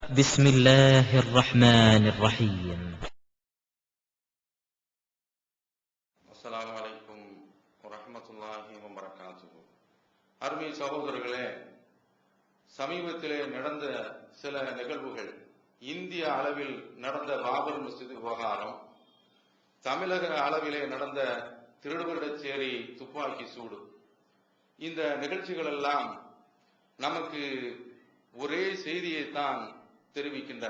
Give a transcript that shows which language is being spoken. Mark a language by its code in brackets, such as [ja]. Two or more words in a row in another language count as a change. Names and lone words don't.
[ar] بسم الله الرحمن الرحيم. السلام عليكم ورحمة الله وبركاته. [ta] அருமை சகோதரர்களே, சமீபத்திலே நடந்த சில நிகழ்வுகள், இந்திய அளவில் நடந்த பாபர் மஸ்ஜித் விவகாரம், தமிழக அளவிலே நடந்த திருடுவடச்சேரி துப்பாக்கி சூடு, இந்த நிகழ்ச்சிகள் எல்லாம் நமக்கு ஒரே செய்தியைத்தான் தெரிவிக்கின்றன.